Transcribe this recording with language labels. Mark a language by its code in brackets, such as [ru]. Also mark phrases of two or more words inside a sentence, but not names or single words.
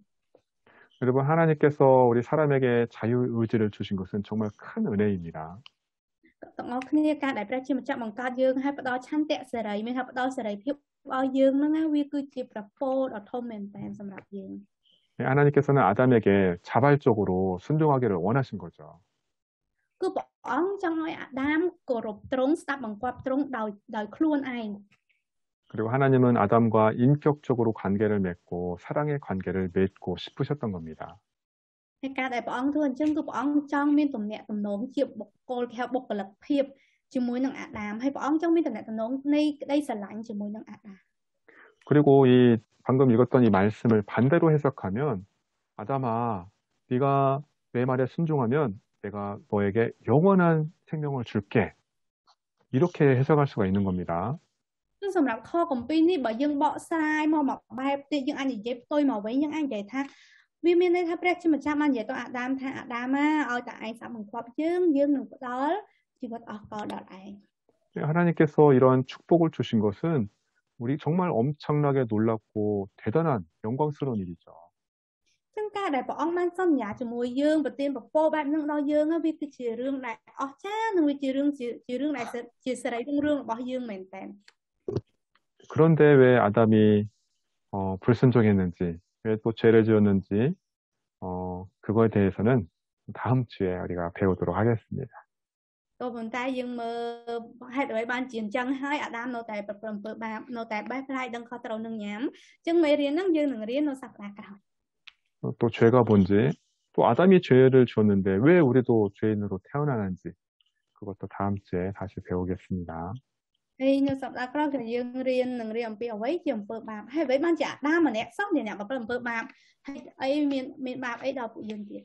[ko] 여러분 하나님께서 우리 사람에게 자유의지를 주신 것은 정말 큰 은혜입니다. [km] ទាំងអស់គ្នាការដែលព្រះជាម្ចាស់បង្កើតយើងឲ្យផ្ដល់ឆន្ទៈសេរីមានថាផ្ដល់សេរីភាពឲ្យយើងហ្នឹងណាវាគឺជាប្រពោដ៏ធំមែនតើសម្រាប់យើង [ko] 하나님께서는 아담에게 자발적으로 순종하기를 원하신 거죠. [km] គឺព្រះអង្គចង់ឲ្យអាដាមគោរពទ្រង់ស្ដាប់បង្គាប់ទ្រង់ដោយខ្លួនឯង [ko] 그리고 하나님은 아담과 인격적으로 관계를 맺고 사랑의 관계를 맺고 싶으셨던 겁니다. [km] ហើយការដែលព្រះអង្គធ្វើអញ្ចឹងគឺព្រះអង្គចង់មានទំនាក់ទំនងជាបុគ្គលគេហៅបុគ្គលិកភាពជាមួយនឹងអាដាមហើយព្រះអង្គចង់មានទំនាក់ទំនងនៃក្តីស្រឡាញ់ជាមួយនឹងអាដាម [ko] 그리고 이 방금 읽었던 이 말씀을 반대로 해석하면 아담아, 네가 내 말에 순종하면 내가 너에게 영원한 생명을 줄게. 이렇게 해석할 수가 있는 겁니다. [km] ซึ่งសម្រាប់ខគម្ពីរនេះបើយើងបកស្រាយមកបែបទៀតយើងអាចនិយាយផ្ទុយមកវិញយើងអាចនិយាយថាវាមានន័យថាព្រះជាម្ចាស់បាននិយាយទៅអាដាមថាអាដាមឲ្យតែឯងស្ដាប់បង្គាប់យើងនឹងផ្ដល់ជីវិតអស់កលដល់ឯង [ko] 하나님께서 이런 축복을 주신 것은 우리 정말 엄청나게 놀랍고 대단한 영광스러운 일이죠. [km] ซึ่ងការដែលព្រះអង្គបានសន្យាជាមួយយើងប្រទានពរបែបហ្នឹងដល់យើងវាគឺជារឿងដែលអស្ចារ្យនិងវាជារឿងដែលជាសេរីរឿងរបស់យើងមែនតើ [ko] 그런데 왜 아담이 불순종했는지, 왜 또 죄를 지었는지 그거에 대해서는 다음 주에 우리가 배우도록 하겠습니다. [km] ក៏ប៉ុន្តែយើងមើលហេតុអ្វីបានជាអញ្ចឹងហើយអាដាមនៅតែប្រព្រឹត្តអំពើបាបនៅតែបេះផ្លាយដឹងខុសត្រូវនឹងញ៉ាំអញ្ចឹងមេរៀនហ្នឹងយើងនឹងរៀននៅសប្តាហ៍ក្រោយ [ko] 또 죄가 뭔지, 또 아담이 죄를 지었는데 왜 우리도 죄인으로 태어나는지 그것도 다음 주에 다시 배우겠습니다. [km] ហើយនៅសប្តាហ៍ក្រោយគឺយើងរៀនអំពីអ្វីជាអំពើបាបហើយអ្វីបានជាអាដាមម្នាក់សោះអ្នកប្រព្រឹត្តអំពើបាបហើយអីមានបាបអីដល់ពួកយើងទៀត